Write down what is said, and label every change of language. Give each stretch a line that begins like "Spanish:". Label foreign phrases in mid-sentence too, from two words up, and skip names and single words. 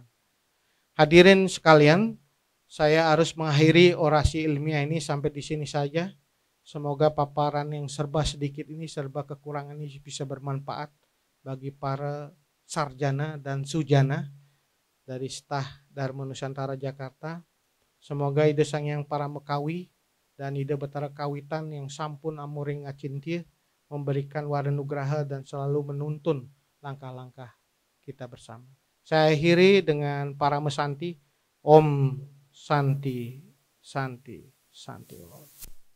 Indonesian: Hadirin sekalian, saya harus mengakhiri orasi ilmiah ini sampai di sini saja. Semoga paparan yang serba sedikit ini, serba kekurangan ini bisa bermanfaat bagi para sarjana dan sujana dari STAH Dharma Nusantara Jakarta. Semoga ide sang yang para mekawi dan ide betara kawitan yang
Balinese: sampun amuring acintir
Indonesian: memberikan waranugraha dan selalu menuntun langkah-langkah kita bersama. Saya akhiri dengan para mesanti.
Sanskrit: Om Santi Santi Santi.